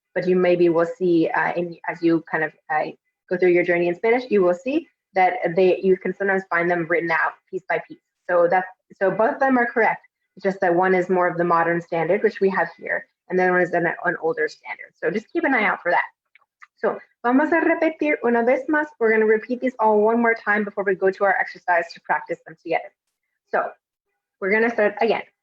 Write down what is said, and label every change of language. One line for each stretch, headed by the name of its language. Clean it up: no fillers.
English: But you maybe will see as you kind of go through your journey in Spanish, you will see that you can sometimes find them written out piece by piece. So both of them are correct. It's just that one is more of the modern standard, which we have here, and then one is an older standard. So just keep an eye out for that.
Spanish: So vamos a repetir una vez más.
English: We're going to repeat these all one more time before we go to our exercise to practice them together. So we're going to start again.